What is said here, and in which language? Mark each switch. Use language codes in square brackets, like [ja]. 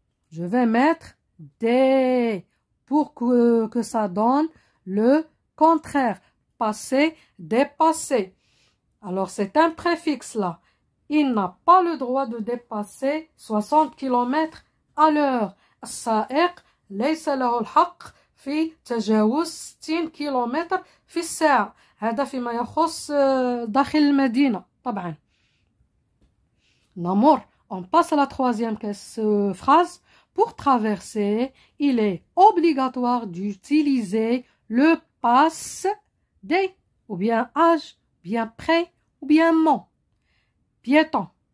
[fr] Je vais mettre des pour que ça donne le contraire. Passer, dépasser. Alors, c'est un préfixe là. Il n'a pas le droit de dépasser 60 km à l'heure. [ar] السائق ليس له الحق في تجاوز 60 كيلومتر في الساعة. هذا فيما يخص داخل المدينة طبعا. [fr] Namour, on passe à la troisième phrase. Pour traverser, il est obligatoire d'utiliser le passe des, ou bien âge, bien près, ou bien mon. Piéton.